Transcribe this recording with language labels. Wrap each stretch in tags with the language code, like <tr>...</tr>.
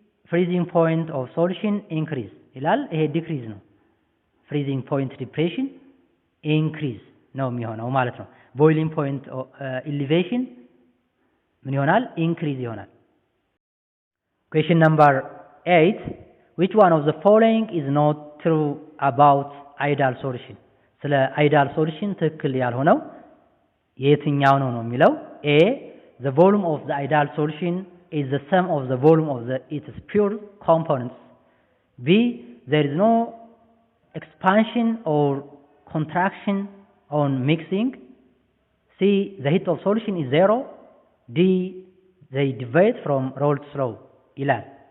<en>freezing point of solution increase ይላል። ይሄ decrease ነው። freezing point depression increase</en> <am>ነው የሚሆነው ማለት ነው።</am> <en>boiling point elevation</en> <am>ምን ይሆናል?</am> <en>increase</en> <am>ይሆናል።</am> <en>Question number 8. Which one of the following is not true about ideal solution?</en> <am>ስለ ideal solution ትክክል ያልሆነው የትኛው ነው የሚለው?</am> <en>A. The volume of the ideal solution is the sum of the volume of its pure components. B. There is no expansion or contraction on mixing. C. The heat of solution is zero. D. They deviate from Rolle's law ይላል።</en>